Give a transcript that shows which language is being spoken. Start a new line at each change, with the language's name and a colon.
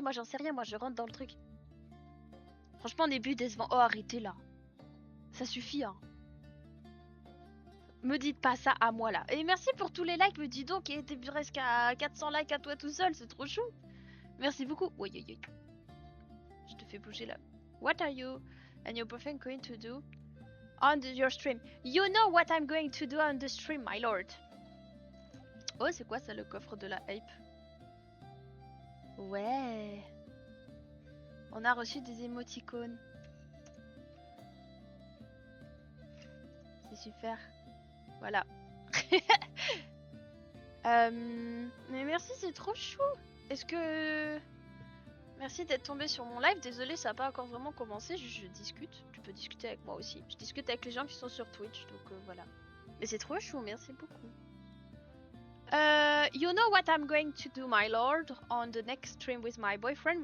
French: Moi j'en sais rien, moi je rentre dans le truc. Franchement, au début décevant. Oh, arrêtez là. Ça suffit, hein. Me dites pas ça à moi là. Et merci pour tous les likes, me dis donc, et t'es presque à 400 likes à toi tout seul, c'est trop chou. Merci beaucoup. Oui, oui, oui. Je te fais bouger là.
English: What are you and your boyfriend going to do on your stream? You know what I'm going to do on the stream, my lord.
French: Oh, c'est quoi ça, le coffre de la hype? Ouais. On a reçu des émoticônes. C'est super. Voilà. Mais merci, c'est trop chou. Est-ce que... Merci d'être tombé sur mon live. Désolé, ça n'a pas encore vraiment commencé. Je discute. Tu peux discuter avec moi aussi. Je discute avec les gens qui sont sur Twitch. Donc voilà. Mais c'est trop chou. Merci beaucoup.
English: You know what I'm going to do, my lord, on the next stream with my boyfriend.